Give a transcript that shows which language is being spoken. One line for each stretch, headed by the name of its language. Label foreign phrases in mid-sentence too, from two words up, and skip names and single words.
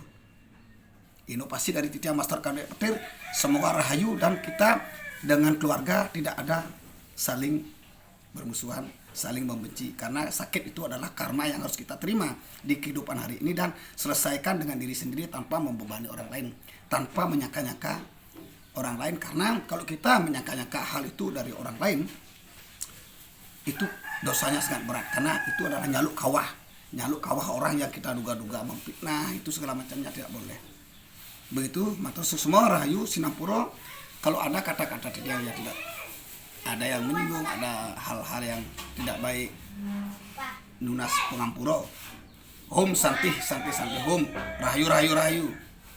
Indonesian: Inovasi dari Titian Master Kadek Petir, semoga rahayu dan kita dengan keluarga tidak ada saling bermusuhan, saling membenci, karena sakit itu adalah karma yang harus kita terima di kehidupan hari ini dan selesaikan dengan diri sendiri tanpa membebani orang lain, tanpa menyangka-nyangka orang lain. Karena kalau kita menyangka-nyangka hal itu dari orang lain, itu dosanya sangat berat, karena itu adalah nyaluk kawah orang yang kita duga-duga memfitnah, itu segala macamnya tidak boleh. Begitu,
Balinese: matur semua rahayu Sinampura.
Indonesian: Kalau ada kata-kata yang tidak ada yang menyinggung, ada hal-hal yang tidak baik,
Balinese: nunas pengampuro.
Sanskrit: Om santi Om,
Balinese: rahayu.